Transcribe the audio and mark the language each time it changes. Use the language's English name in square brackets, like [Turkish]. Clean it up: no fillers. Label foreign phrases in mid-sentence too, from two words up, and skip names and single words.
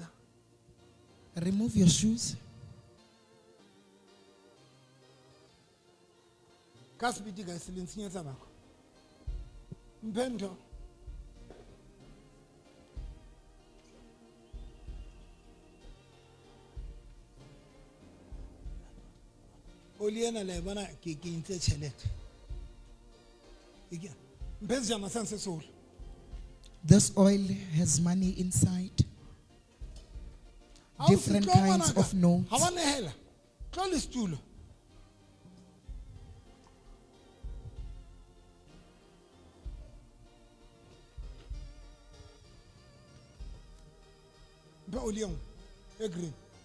[English] Remove your shoes. [Southern Sotho] Ka speed guys le ntshenyetsa nako. Mphe ntho. Oli ena le bona ke ntse tjhelete. Ike. Mphe sejana sa nse seholo. [English] This oil has money inside. [Southern Sotho] Ha o [English] Different [Southern Sotho] fihla ho [English] kinds [Southern Sotho] ngwanaka, [English] of notes. [Southern Sotho] ha wa nehela. Tlo le setulo. Mphe oli e nngwe e green.